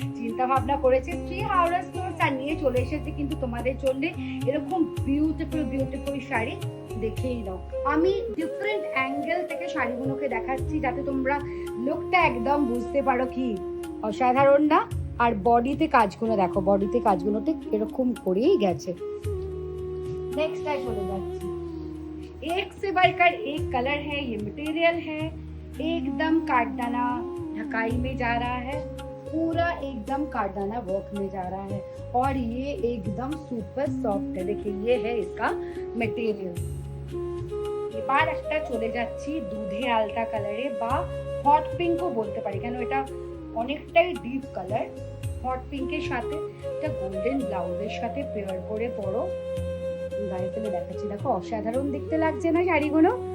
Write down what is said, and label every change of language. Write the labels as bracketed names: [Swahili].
[Bangla] চিন্তা ভাবনা করেছে শ্রী হাওড়া স্টোর, আর নিয়ে চলে এসেছে কিন্তু তোমাদের জন্য এরকম বিউটিফুল বিউটিফুল শাড়ি। দেখেই নাও। আমি ডিফারেন্ট অ্যাঙ্গেল থেকে শাড়িগুলোকে দেখাচ্ছি যাতে তোমরা লুকটা একদম বুঝতে পারো কি অসাধারণ না। আর বডিতে কাজগুলো দেখো, বডিতে কাজগুলো ঠিক এরকম করেই গেছে। [Hindi] नेक्स्ट है चले जाती, एक से बढ़कर एक कलर है, ये मटेरियल है एकदम काटदाना ढकाई में जा रहा है, पूरा एकदम काटदाना वर्क में जा रहा है और ये एकदम सुपर सॉफ्ट है। देखिए ये है इसका मटेरियल। [Bangla] এবার একটা চলে যাচ্ছি দুধে আলতা কালারে বা হট পিঙ্কও বলতে পারি, কেন এটা অনেকটাই ডিপ কালার। হট পিঙ্কের সাথে এটা গোল্ডেন ব্লাউজের সাথে পেয়ার করে পরো, গায়ে ফেলে দেখাচ্ছি, দেখো অসাধারণ দেখতে লাগছে না শাড়িগুলো।